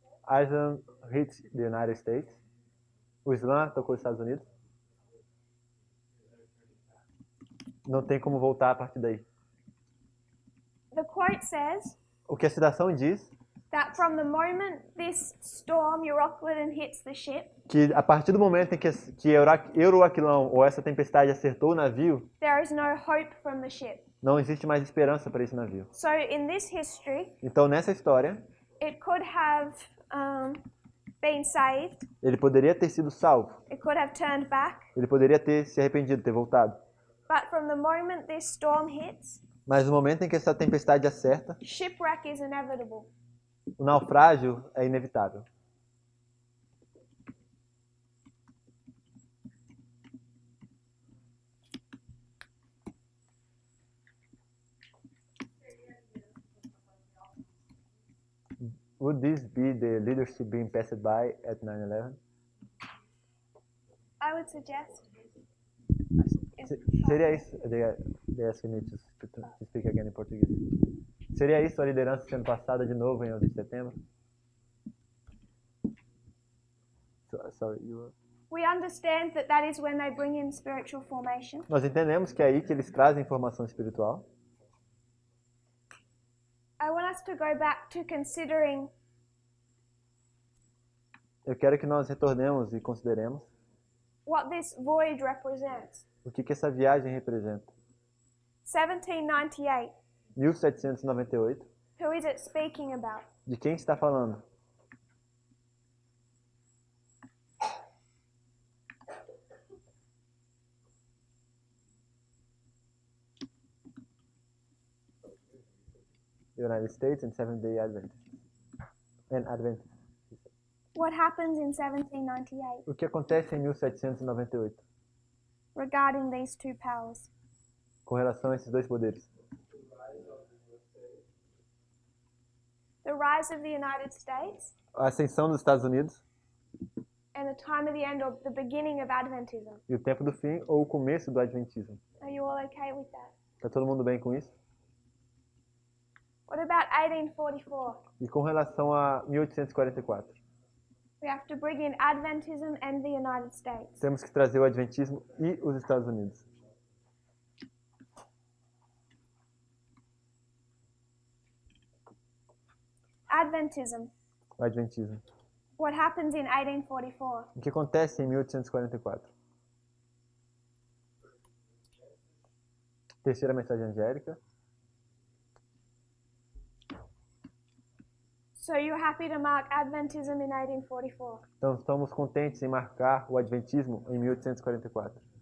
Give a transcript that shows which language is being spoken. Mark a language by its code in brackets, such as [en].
[en] Islam hit the United States. [pt] O Islã tocou os Estados Unidos. Não tem como voltar a partir daí. [en] The quote says, [pt] O que a citação diz [en] That from the moment this storm Euroclydon hits the ship, [pt] que a partir do momento em que Euroaquilão ou essa tempestade acertou o navio, [en] there is no hope from the ship. [pt] não existe mais esperança para esse navio. [en] So in this history, [pt] Então, nessa história, [en] it could have been saved, [pt] ele poderia ter sido salvo. [en] it could have turned back, [pt] Ele poderia ter se arrependido, ter voltado. [en] but from the moment this storm hits, [pt] Mas no momento em que essa tempestade acerta, [en] shipwreck is inevitable. [pt] o naufrágio é inevitável. [en] Would this be the leadership being passed by at 9/11? I would suggest. [pt] Seria isso? [en] They asked me to speak again in português. [pt] Seria isso a liderança sendo passada de novo em 11 de setembro? [en] Sorry, you were... We understand that that is when they bring in spiritual formation. [pt] Nós entendemos que é aí que eles trazem formação espiritual. [en] I want us to go back to considering [pt] Eu quero que nós retornemos e consideremos [en] what this voyage represents. [pt] o que essa viagem representa. [en] 1798. [pt] 1798. [en] Who is it speaking about? [pt] De quem está falando? [en] United States and Seventh-day Adventists. And Adventists. What happens in 1798 [pt] O que acontece em 1798 [en] regarding these two powers? [pt] com relação a esses dois poderes? [en] The rise of the United States [pt] A ascensão dos Estados Unidos [en] and the time of the end or the beginning of Adventism. [pt] e o tempo do fim ou o começo do Adventismo. [en] Are you all okay with that? [pt] Está todo mundo bem com isso? [en] What about 1844? [pt] E com relação a 1844? [en] We have to bring in Adventism and the United States. [pt] Temos que trazer o Adventismo e os Estados Unidos. [en] Adventism. [pt] O Adventismo. [en] What happens in 1844? [pt] O que acontece em 1844? Terceira mensagem angélica. [en] So you're happy to mark Adventism in 1844? [pt] Então, estamos contentes em marcar o Adventismo em 1844.